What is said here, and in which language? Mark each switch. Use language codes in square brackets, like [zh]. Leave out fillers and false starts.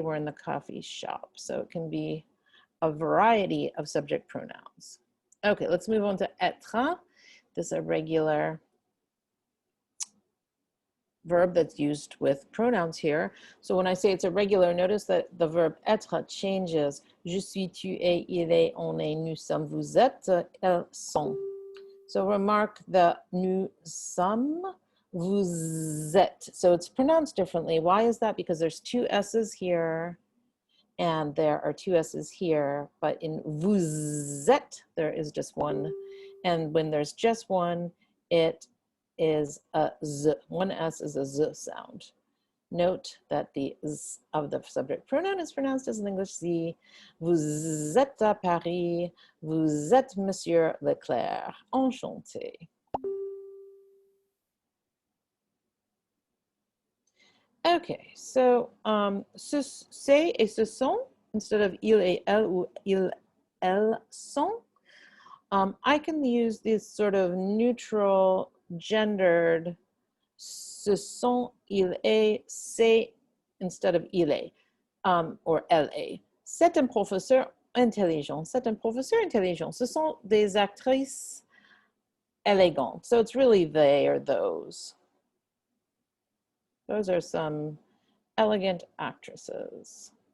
[en] We're in the coffee shop. So it can be a variety of subject pronouns. Okay, let's move on to être. This is a regular verb that's used with pronouns here. So when I say it's irregular, notice that the verb être changes. [fr] Je suis, tu es, il est, on est, nous sommes, vous êtes, elles sont. [en] So remark the [fr] nous sommes, vous êtes. [en] So it's pronounced differently. Why is that? Because there's two S's here and there are two S's here, but in [fr] vous êtes, [en] there is just one. And when there's just one, it is a z. One S is a z sound. Note that the z of the subject pronoun is pronounced as an English Z. [fr] Vous êtes à Paris. Vous êtes Monsieur Leclerc. Enchanté. Okay, so c'est et ce sont [en] instead of [fr] il et elle ou il, elles sont. [en] I can use this sort of neutral gendered [fr] ce sont, il est, c'est [en] instead of [fr] il est [en] or [fr] elle est. C'est un professeur intelligent. C'est un professeur intelligent. Ce sont des actrices élégantes. [en] So it's really they or those. Those are some elegant actresses.